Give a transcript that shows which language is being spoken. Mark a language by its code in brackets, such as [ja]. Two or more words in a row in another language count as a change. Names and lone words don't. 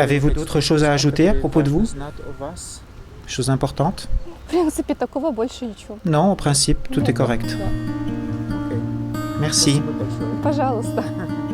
[fr] Avez-vous [ru] вы [fr] d'autres [ru] хотите [fr] choses à [ru] сказать, [fr] ajouter à [ru] которые [fr] propos de [ru] важно [fr] vous? [ru] знать о вас? [fr] Chose importante? [ru] В принципе, такого больше ничего. [fr] Non, au principe, tout est correct. [ru] Да. Окей. [fr] Merci. [ru] Спасибо большое. Пожалуйста.